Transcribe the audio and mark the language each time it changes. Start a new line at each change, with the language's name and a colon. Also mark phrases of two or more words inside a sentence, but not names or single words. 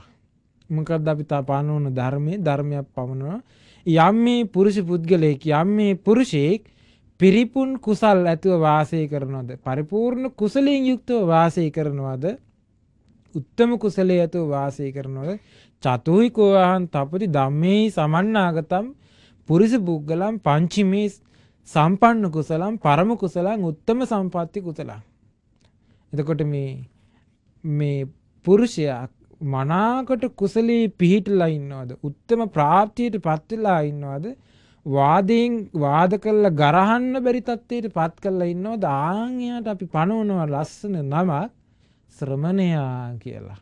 Sinhala: මොකක්ද අපි පනවන ධර්මයක් පනවනවා. යම් මේ පුරුෂ පුද්ගලයෙක් යම් මේ පුරුෂයෙක් පිරිපුන් කුසල් ඇතුව වාසය කරනවද, පරිපූර්ණ කුසලයෙන් යුක්තව වාසය කරනවද, උත්තම කුසලයේ ඇතුව වාසය කරනවද,
Pali: චතුහිකෝ අහං තපති ධම්මේ සමන්නාගතම් පුරිස පුද්ගලම් පංචමේ සම්පන්න කුසලම් පරම කුසලං උත්තම සම්පatti කුසලං.
Sinhala: එතකොට මේ පුරුෂයා මනාකොට කුසලයේ පිහිටලා ඉන්නවද, උත්තම ප්‍රාප්තියට පත් වෙලා ඉන්නවද, වාදයෙන් වාද කළා ගරහන්න බැරි තත්ත්වයට පත් කරලා ඉන්නවද, ආන් එයාට අපි පනවනවා ලස්සන නමක් ශ්‍රමණයා කියලා.